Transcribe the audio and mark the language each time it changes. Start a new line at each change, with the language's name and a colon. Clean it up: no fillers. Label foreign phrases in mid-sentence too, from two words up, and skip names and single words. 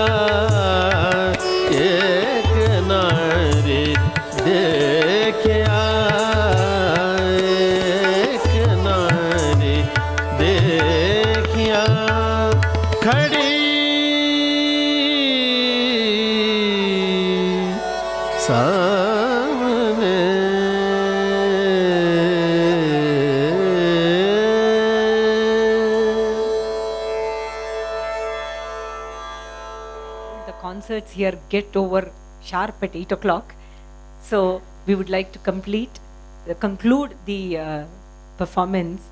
Hindi: एक नारी देखिया एक नारी देखिया खड़ी सामने
English: The concerts here get over sharp at 8 o'clock. So we would like to conclude the performance with a tarana.